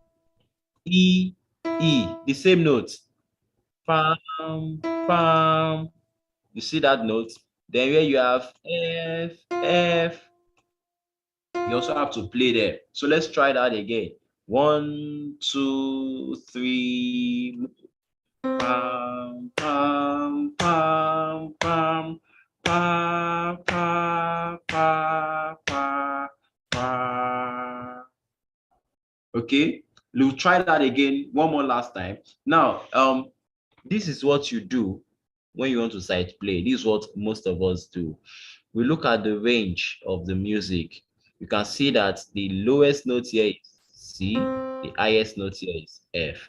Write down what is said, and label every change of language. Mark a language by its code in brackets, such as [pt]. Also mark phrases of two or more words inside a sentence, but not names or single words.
[en] E, E, the same note. Pam, pam. You see that note? Then where you have F, F, you also have to play there. So let's try that again. 1, 2, 3. Pam, pam, pam, pam, pa, pa, pa, pa, pa. Okay, we'll try that again one more last time. Now, this is what you do when you want to sight play. This is what most of us do. We look at the range of the music. You can see that the lowest note here is C, the highest note here is F.